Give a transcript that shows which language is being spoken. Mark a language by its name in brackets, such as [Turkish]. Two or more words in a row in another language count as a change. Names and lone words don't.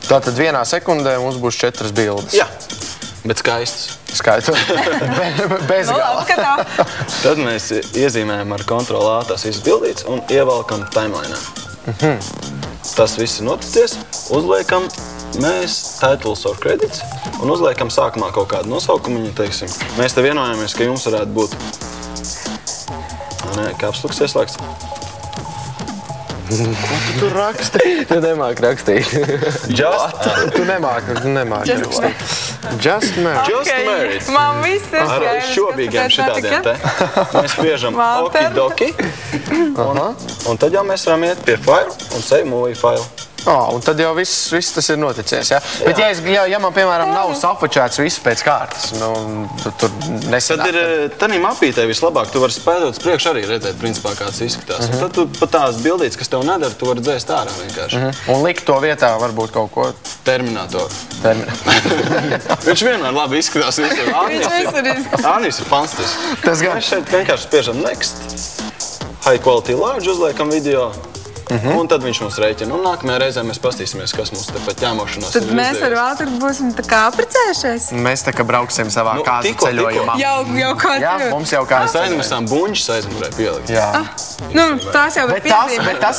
[Latvian] Tātad vienā sekundē mums būs 4 bildes. Jā, bet skaistas. Skaitu. Bez gala. Tad mēs iezīmējam ar Ctrl A tās visas bildītes un ievelkam timelineā. Tas viss ir noticies, uzliekam mēs [English] titles or credits [Latvian] un uzliekam sākumā kaut kādu nosaukumu, teiksim. Mēs te vienojāmies, ka jums varētu būt kapsluks ieslēgts. Ko tu tur raksti? Tu nemāk rakstīt. Tu nemāk rakstīt. [English] Just married. Just married. [Latvian] Man viss ir Ar šobīgiem šitādiem te. Mēs spiežam okidoki. Un tad jau mēs varam iet pie file un [English] save movie file. [Latvian] Un tad jau viss tas ir noticies, ja? Bet ja man, piemēram, nav safačēts viss pēc kārtas, tur nesanāk. Tad ir tanī mapītē vislabāk, tu vari spēdot uz priekšu arī redzēt, principā, kāds izskatās. Un tad tu pat tās bildītes, kas tev nedara, tu vari dzēst ārā vienkārši. Un likt to vietā varbūt kaut ko... Terminatoru. Viņš vienmēr labi izskatās. Ānis ir fantastisks. Mēs šeit vienkārši spiežam next. [English] High quality large [Latvian] uzliekam video. un tad viņš mums rēķina. Un nākamajā reizē mēs pastīsimies, kas mums te pat ņēmošanās ir Tad mēs ar Valturu būsim tā kā apprecējušies. Mēs tā kā brauksim savā kāzu ceļojumā. Jau kā Jā, mums jau kā Mēs aizmirsām buņģus aizmurē pielikt. Jā. Nu, tās jau ir piezīmes.